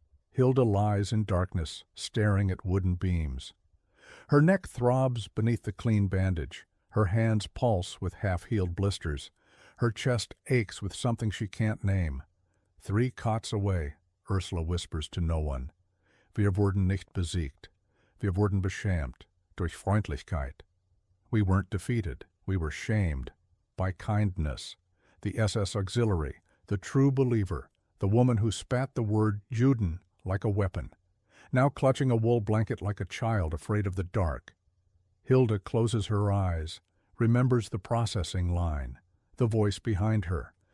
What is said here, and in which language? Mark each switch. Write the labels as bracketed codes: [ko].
[en] Hilda lies in darkness, staring at wooden beams. Her neck throbs beneath the clean bandage. Her hands pulse with half-healed blisters. Her chest aches with something she can't name. 3 cots away, Ursula whispers to no one. [de] Wir wurden nicht besiegt. Wir wurden beschämt durch Freundlichkeit. [en] We weren't defeated. We were shamed by kindness. The SS auxiliary, the true believer, the woman who spat the word Juden like a weapon, now clutching a wool blanket like a child afraid of the dark. Hilda closes her eyes, remembers the processing line, the voice behind her.